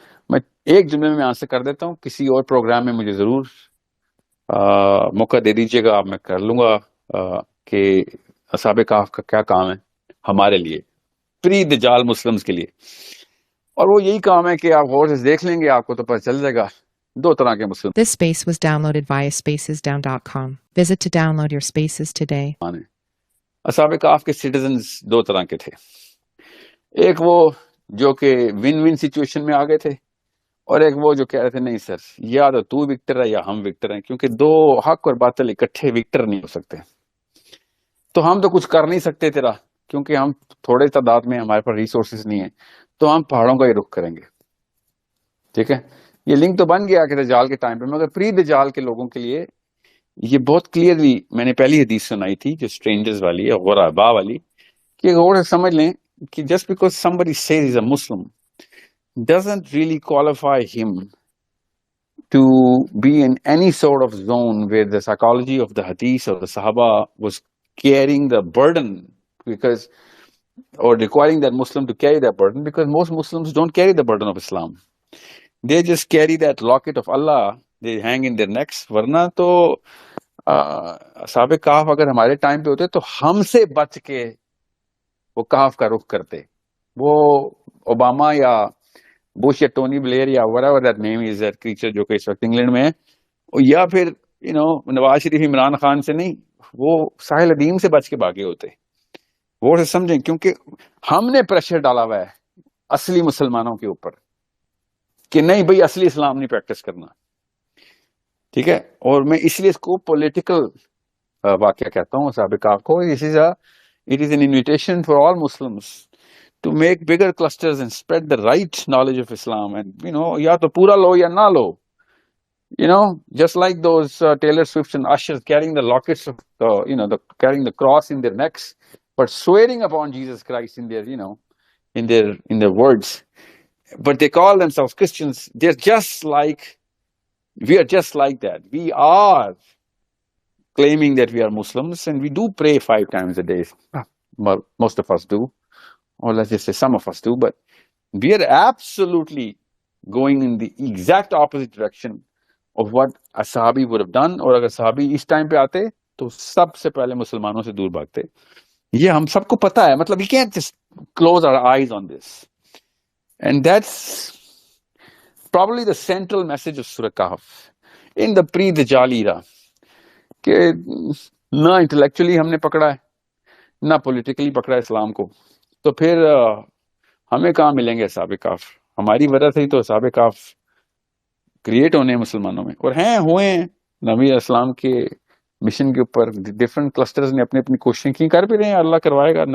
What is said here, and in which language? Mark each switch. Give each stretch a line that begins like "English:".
Urdu: میں ایک جملے میں آنسر کر دیتا ہوں, کسی اور پروگرام میں مجھے ضرور موقع دے دیجیے گا, میں کر لوں گا کہ اصحاب کہف کا کیا کام ہے ہمارے لیے, پری دجال مسلمز کے لیے. اور وہ یہی کام ہے کہ آپ غور سے دیکھ لیں گے, آپ کو تو پتہ چل جائے گا دو طرح کے مسلم.
English: This space was downloaded via spacesdown.com. Visit to download your spaces today.
Urdu: اصحاب کہف کے سٹیزنز دو طرح کے تھے. ایک وہ جو کہ ون ون سچویشن میں آ گئے تھے, اور ایک وہ جو کہہ رہے تھے نہیں سر یا تو وکٹر ہے یا ہم وکٹر ہیں, کیونکہ دو حق اور باطل اکٹھے وکٹر نہیں ہو سکتے. تو ہم تو کچھ کر نہیں سکتے تیرا, کیونکہ ہم تھوڑے تعداد میں, ہمارے پاس ریسورسز نہیں ہیں, تو ہم پہاڑوں کا ہی رخ کریں گے. ٹھیک ہے, یہ لنک تو بن گیا کہ دجال کے ٹائم پہ, مگر پری دجال کے لوگوں کے لیے یہ بہت کلیئرلی میں نے پہلی حدیث سنائی تھی جو اسٹرینجرز والی ہے, غربا والی, کہ غور سے سمجھ لیں کہ
English: just because somebody says he's a Muslim doesn't really qualify him to be in any sort of zone where the psychology of the hadith or the Sahaba was carrying the burden because or requiring that Muslim to carry that burden, because most Muslims don't carry the burden of Islam. They just carry that locket of Allah, they hang in their necks.
Urdu: ورنہ تو اصحاب کہف اگر ہمارے time پہ ہوتے تو ہم سے بچ کے وہ کہف کا رخ کرتے, وہ اوباما یا بش یا ٹونی بلیئر یا
English: whatever that name is, that creature
Urdu: جو کہ اس وقت انگلینڈ میں ہے, یا پھر نواز شریف عمران خان سے نہیں, وہ ساحل ادیم سے بچ کے بھاگے ہوتے. وہ سمجھیں, کیونکہ ہم نے پریشر ڈالا ہوا ہے اصلی مسلمانوں کے اوپر کہ نہیں بھئی اصلی اسلام نہیں پریکٹس کرنا. ٹھیک ہے, اور میں اس لیے اس کو پولیٹیکل واقعہ کہتا ہوں سابقہ کو.
English: It is an invitation for all Muslims to make bigger clusters and spread the right knowledge of Islam.
Urdu: And یا تو پورا لو یا نہ لو.
English: Just like those Taylor Swift and Usher carrying the lockets of carrying the cross in their necks, but swearing upon Jesus Christ in their in their words, but they call themselves Christians. We are just like that. We are claiming that we are Muslims, and we do pray 5 times a day. Well, most of us do, or let's just say some of us do, but we are absolutely going in the exact opposite direction of what a sahabi would have done.
Urdu: اور اگر صحابی اس time پہ آتے تو سب سے پہلے مسلمانوں سے دور بھاگتے. یہ ہم سب کو پتا ہے.
English: مطلب we can't just close our eyes on this. And that's probably the central message of Surah Kahf in the pre-Dajjal era.
Urdu: کہ نہ انٹلیکچولی ہم نے پکڑا ہے, نہ پولیٹیکلی پکڑا ہے اسلام کو, تو پھر ہمیں کہاں ملیں گے اصحاب کہف. ہماری وجہ سے ہی تو اصحاب کہف کریٹ ہونے ہیں مسلمانوں میں, اور ہوئے ہیں. نبی اسلام کے مشن کے اوپر ڈفرنٹ کلسٹرز نے اپنی اپنی کوششیں کی, کر بھی رہے ہیں, اللہ کروائے گا.